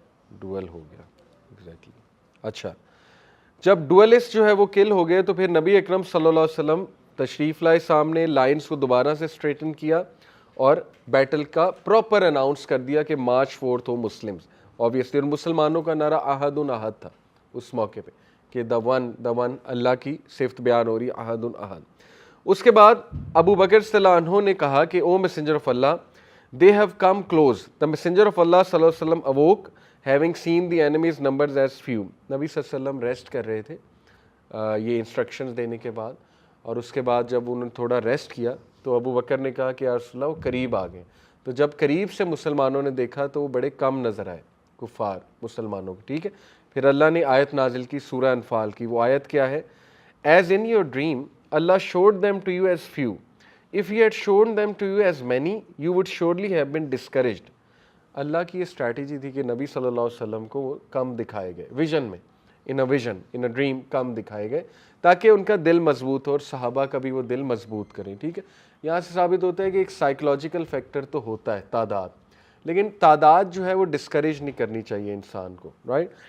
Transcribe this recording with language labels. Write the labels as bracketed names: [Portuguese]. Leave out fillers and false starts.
[Urdu] Dual ہو گیا exactly. اچھا, جب ڈوئلسٹ جو ہے وہ کل ہو گئے تو پھر نبی اکرم صلی اللہ علیہ وسلم تشریف لائے سامنے, لائنز کو دوبارہ سے اسٹریٹن کیا اور بیٹل کا پراپر اناؤنس کر دیا کہ [English] March fourth ہو Muslims obviously. [Urdu] اور مسلمانوں کا نعرہ احد احد تھا اس موقع پہ کہ دا ون اللہ کی صفت بیان ہو رہی ہے, احد احد. اس کے بعد ابو بکر صلی اللہ عنہ نے کہا کہ [English] O messenger of Allah, they have come close. The messenger of Allah [Arabic] صلی اللہ علیہ وسلم [English] awoke having seen the enemy's numbers as few. [Urdu] نبی صلی اللہ علیہ وسلم ریسٹ کر رہے تھے یہ انسٹرکشنز دینے کے بعد, اور اس کے بعد جب انہوں نے تھوڑا ریسٹ کیا تو ابو بکر نے کہا کہ یا رسول اللہ وہ قریب آ گئے. تو جب قریب سے مسلمانوں نے دیکھا تو وہ بڑے کم نظر آئے کفار مسلمانوں کے. ٹھیک ہے, پھر اللہ نے آیت نازل کی سورہ انفال کی. وہ آیت کیا ہے؟ [English] As in your dream Allah showed them to you as few. If he had shown them to you as many, you would surely have been discouraged. [Urdu] اللہ کی یہ اسٹریٹجی تھی کہ نبی صلی اللہ علیہ وسلم کو وہ کم دکھائے گئے ویژن میں, [English] in a dream [Urdu] کم دکھائے گئے تاکہ ان کا دل مضبوط ہو اور صحابہ کا بھی وہ دل مضبوط کریں. ٹھیک ہے, یہاں سے ثابت ہوتا ہے کہ ایک سائیکولوجیکل فیکٹر تو ہوتا ہے تعداد, لیکن تعداد جو ہے وہ ڈسکریج نہیں کرنی چاہیے انسان کو, رائٹ.